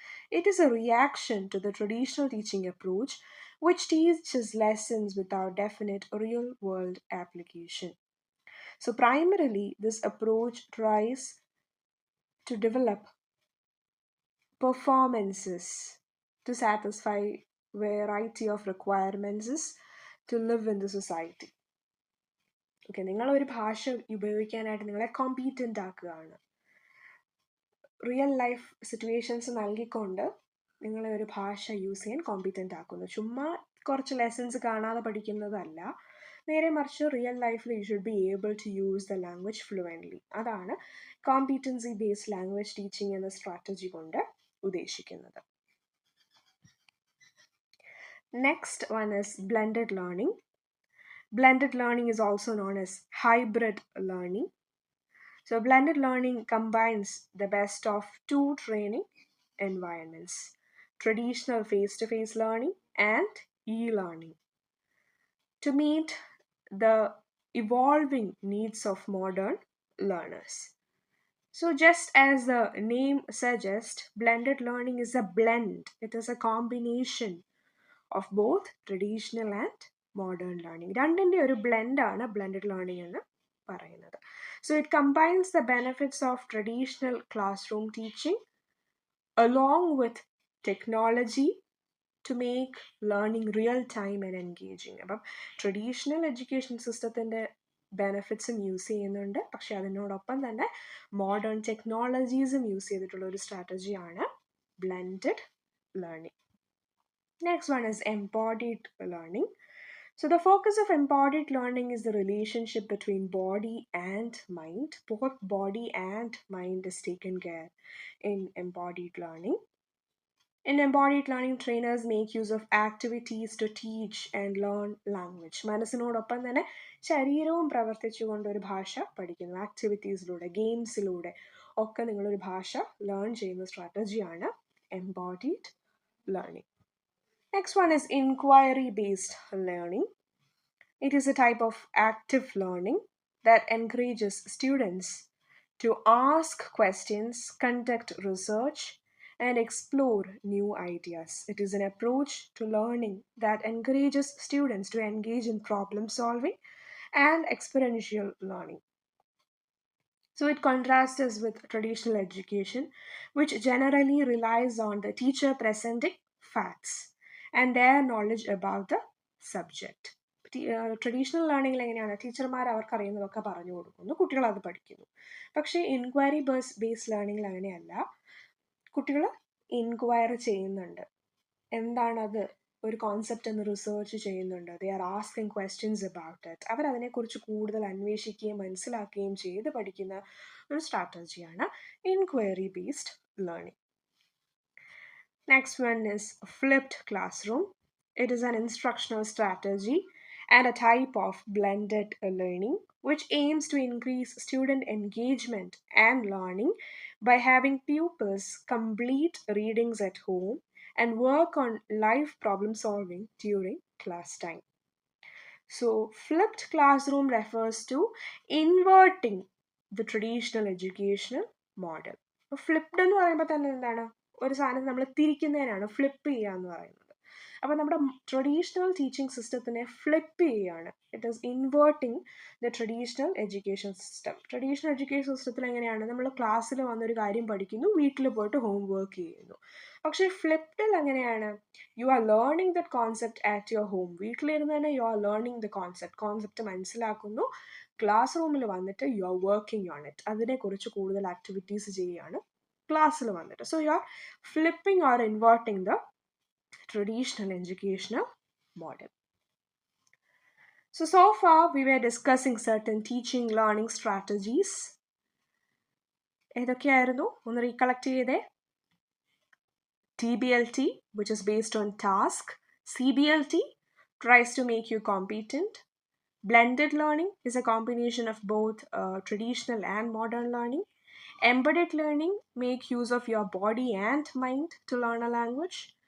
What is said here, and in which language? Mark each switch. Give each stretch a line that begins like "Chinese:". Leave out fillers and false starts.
English: It is a reaction to the traditional teaching approach, which teaches lessons without definite real world application. So, primarily, this approach tries to develop performances to satisfy variety of requirements to live in the society.
Malayalam: Okay, നിങ്ങളൊരു ഭാഷ ഉപയോഗിക്കാനായിട്ട് നിങ്ങളെ competent ആക്കുകയാണ്. Real life situations നൽകിക്കൊണ്ട് നിങ്ങളെ ഒരു ഭാഷ use ചെയ്യാൻ കോമ്പീറ്റൻ്റ് ആക്കുന്നു. ചുമ്മാ കുറച്ച് ലെസൺസ് കാണാതെ പഠിക്കുന്നതല്ല, നേരെ മറിച്ച് റിയൽ ലൈഫിൽ
English: You should be able to use the language fluently.
Malayalam: അതാണ് കോമ്പീറ്റൻസി ബേസ്ഡ് ലാംഗ്വേജ് ടീച്ചിങ് എന്ന സ്ട്രാറ്റജി കൊണ്ട് ഉദ്ദേശിക്കുന്നത്.
English: Next one is blended learning. Blended learning is also known as hybrid learning. So, blended learning combines the best of two training environments: traditional face to face learning and e learning, to meet the evolving needs of modern learners. So, just as the name suggests, blended learning is a blend, it is a combination of both traditional and modern learning.
Malayalam: രണ്ടിൻ്റെ ഒരു ബ്ലെൻഡാണ് blended learning എന്ന് പറയുന്നത്.
English: So it combines the benefits of traditional class room teaching along with technology to make learning real time and engaging.
Malayalam: അപ്പം traditional education സിസ്റ്റത്തിൻ്റെ ബെനിഫിറ്റ്സും use ചെയ്യുന്നുണ്ട്, പക്ഷെ അതിനോടൊപ്പം തന്നെ മോഡേൺ ടെക്നോളജീസും യൂസ് ചെയ്തിട്ടുള്ള ഒരു സ്ട്രാറ്റജിയാണ് blended learning.
English: Next one is embodied learning. So the focus of embodied learning is the relationship between body and mind. Both body and mind is taken care in embodied learning. In embodied learning, trainers make use of activities to teach and learn language.
Malayalam: മനസ്സിനോടൊപ്പം തന്നെ ശരീരവും പ്രവർത്തിച്ചുകൊണ്ട് ഒരു ഭാഷ പഠിക്കുന്നു. ആക്ടിവിറ്റീസിലൂടെ, ഗെയിംസിലൂടെ ഒക്കെ നിങ്ങളൊരു ഭാഷ learn ചെയ്യുന്ന സ്ട്രാറ്റജിയാണ് embodied learning.
English: Next one is inquiry based learning. It is a type of active learning that encourages students to ask questions, conduct research, and explore new ideas. It is an approach to learning that encourages students to engage in problem solving and experiential learning. So it contrasts us with traditional education, which generally relies on the teacher presenting facts and their knowledge about the subject.
Malayalam: Traditional ലേണിംഗിൽ എങ്ങനെയാണ് ടീച്ചർമാർ അവർക്ക് അറിയുന്നതൊക്കെ പറഞ്ഞു കൊടുക്കുന്നു, കുട്ടികൾ അത് പഠിക്കുന്നു. പക്ഷേ inquiry based ലേണിംഗിൽ അങ്ങനെയല്ല. കുട്ടികൾ ഇൻക്വയർ ചെയ്യുന്നുണ്ട്, എന്താണത് ഒരു കോൺസെപ്റ്റ് എന്ന് റിസർച്ച് ചെയ്യുന്നുണ്ട്.
English: They are asking questions about it.
Malayalam: അവരതിനെക്കുറിച്ച് കൂടുതൽ അന്വേഷിക്കുകയും മനസ്സിലാക്കുകയും ചെയ്ത് പഠിക്കുന്ന ഒരു സ്ട്രാറ്റജിയാണ് inquiry based learning.
English: Next one is flipped classroom. It is an instructional strategy and a type of blended learning which aims to increase student engagement and learning by having pupils complete readings at home and work on live problem solving during class time. So, flipped classroom refers to inverting the traditional educational model.
Malayalam: Flipped എന്ന് പറയുമ്പോൾ തന്നെ എന്താണ്, ഒരു സാധനം നമ്മൾ തിരിക്കുന്നതിനാണ് flip ചെയ്യുക എന്ന് പറയുന്നത്. അപ്പോൾ നമ്മുടെ ട്രഡീഷണൽ ടീച്ചിങ് സിസ്റ്റത്തിനെ ഫ്ലിപ്പ് ചെയ്യുകയാണ്.
English: It is inverting the traditional education system.
Malayalam: Traditional education സിസ്റ്റത്തിൽ എങ്ങനെയാണ്, നമ്മൾ ക്ലാസ്സിൽ വന്നൊരു കാര്യം പഠിക്കുന്നു, വീട്ടിൽ പോയിട്ട് ഹോം വർക്ക് ചെയ്യുന്നു. പക്ഷേ ഫ്ലിപ്ഡിൽ എങ്ങനെയാണ്,
English: You are learning that concept at your home.
Malayalam: വീട്ടിലിരുന്ന് തന്നെ
English: you are learning the concept
Malayalam: മനസ്സിലാക്കുന്നു, ക്ലാസ് റൂമിൽ വന്നിട്ട്
English: You are working on it.
Malayalam: അതിനെക്കുറിച്ച് കൂടുതൽ ആക്ടിവിറ്റീസ് ചെയ്യുകയാണ് ക്ലാസ്സിൽ വന്നിട്ട്.
English: So you are flipping or inverting the traditional educational model. So far we were discussing certain teaching learning strategies.
Malayalam: ഏതൊക്കെയായിരുന്നു ഒന്ന് recollect ചെയ്തേ?
English: TBLT, which is based on task. CBLT tries to make you competent. Blended learning is a combination of both traditional and modern learning. Embedded learning make use of your body and mind to learn a language.